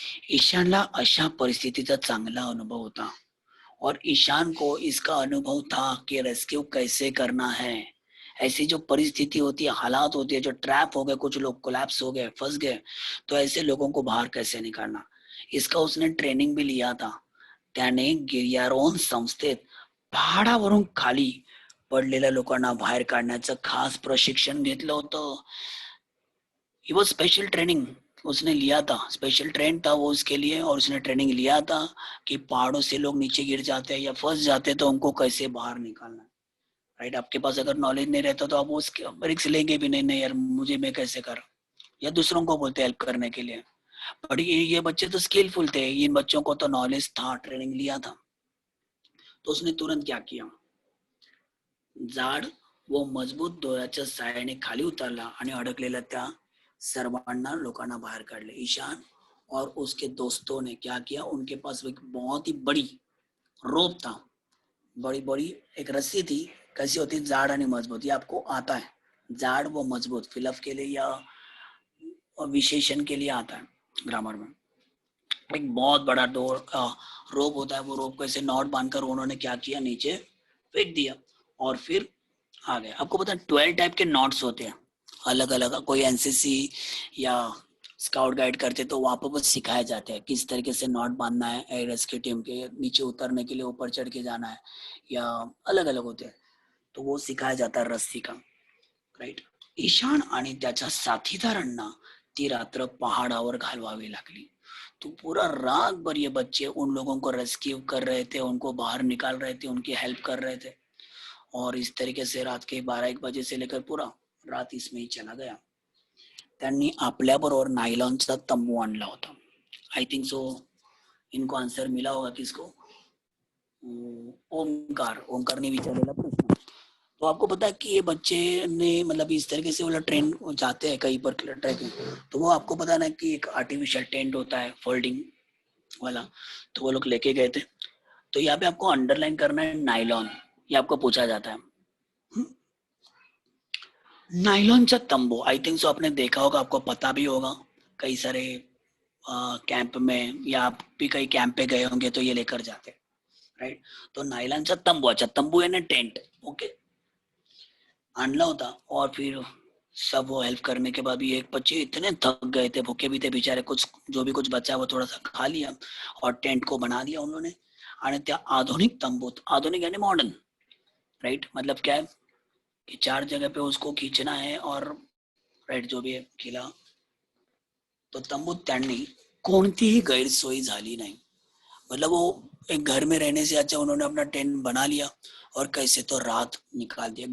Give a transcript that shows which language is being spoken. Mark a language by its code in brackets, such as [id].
[mr] ईशानला अशा परिस्थितीचा चांगला अनुभव होता, [hi] और ईशान को इसका अनुभव था कि रेस्क्यू कैसे करना है। ऐसी जो परिस्थिति होती है, हालात होती है, जो ट्रैप हो गए, कुछ लोग कोलैप्स हो गए, फंस गए, तो ऐसे लोगों को बाहर कैसे निकालना, इसका उसने ट्रेनिंग भी लिया था। [mr] त्याने गिर्यारोहण संस्थेत पहाडावरून खाली पडलेल्या लोकांना बाहेर काढण्याचं खास प्रशिक्षण घेतलं होतं. [en] he was special training [hi] उसने लिया था, स्पेशल ट्रेन था वो उसके लिए, और उसने ट्रेनिंग लिया था कि पहाड़ों से लोग नीचे गिर जाते हैं या फंस जाते हैं तो उनको कैसे बाहर निकालना है, राइट। आपके पास अगर नॉलेज नहीं रहता तो आप वो रिस्क लेंगे भी नहीं, नहीं यार मुझे, मैं कैसे कर, या दूसरों को बोलते हेल्प करने के लिए। बट ये बच्चे तो स्किलफुल थे, इन बच्चों को तो नॉलेज था, ट्रेनिंग लिया था। तो उसने तुरंत क्या किया, [mr] झाड व मजबूत दोऱ्याच्या साहाय्याने खाली उतरला आणि अडकलेल्या त्या सर्वांना लोकांना बाहर काढले। [hi] ईशान और उसके दोस्तों ने क्या किया, उनके पास एक बहुत ही बड़ी रोप था, बड़ी बड़ी एक रस्सी थी, कैसी होती है, [mr] जाड़ आणि मजबूत, [hi] ये आपको आता है, जाड़ व मजबूत फिलअप के लिए या विशेषण के लिए आता है ग्रामर में। एक बहुत बड़ा डोर रोप होता है, वो रोप को ऐसे नॉट बांधकर उन्होंने क्या किया, नीचे फेंक दिया और फिर आ गए। आपको पता है 12 टाइप के नॉट्स होते हैं अलग अलग, कोई एनसीसी या स्काउट गाइड करते तो वहां पर बस सिखाए जाते हैं किस तरीके से नॉट बांधना है, रेस्क्यू टीम के नीचे उतरने के लिए ऊपर चढ़ के जाना है, या अलग अलग होते हैं, तो वो सिखाया जाता है रस्सी का, राइट। [mr] ईशान आणि त्याच्या साथीदारांना ती रात्र पहाडावर घालवावी लागली। [hi] तो पूरा रात भर ये बच्चे उन लोगों को रेस्क्यू कर रहे थे, उनको बाहर निकाल रहे थे, उनकी हेल्प कर रहे थे, और इस तरीके से रात के 12-1 बजे से लेकर पूरा रात इसमें ही चला गया। [mr] त्यांनी आपल्याबरोबर नायलॉनचा तंबू आणला होता। [en] I think so [hi] इनको आंसर मिला होगा किसको, ओमकार ने विचारेला प्रश्न। तो आपको पता है कि ये बच्चे ने मतलब इस तरीके से वाला ट्रेन जाते हैं कहीं पर ट्रैकिंग, तो वो आपको पता ना कि एक आर्टिफिशियल टेंट होता है फोल्डिंग वाला, तो वो लोग लेके गए थे। तो यहाँ पे आपको अंडरलाइन करना है नाइलॉन, ये आपको पूछा जाता है। नाइलॉनचा तंबू, आई थिंक सो आपने देखा होगा, आपको पता भी होगा, कई सारे कैंप में या आप भी कई कैंप पे गए होंगे तो ये लेकर जाते, राइट। तो नायलॉनचा तंबू, अच्छा तंबू यानी टेंट, ओके, आणला होता। और फिर सब वो हेल्प करने के बाद भी एक बच्चे इतने थक गए थे, भूखे भी थे बेचारे, कुछ जो भी कुछ बचा वो थोड़ा सा खा लिया और टेंट को बना दिया उन्होंने। आणि त्या आधुनिक तंबूत, आधुनिक यानी मॉडर्न, राइट, मतलब क्या है कि 4 जगह पे उसको खींचना है, और राइट जो भी है खिला, तो [mr] तंबूत त्यांनी कोणतीही गैरसोय झाली नहीं, [hi] मतलब वो एक घर में रहने से अच्छा उन्होंने अपना टेंट बना लिया और कैसे तो रात निकाल दिया।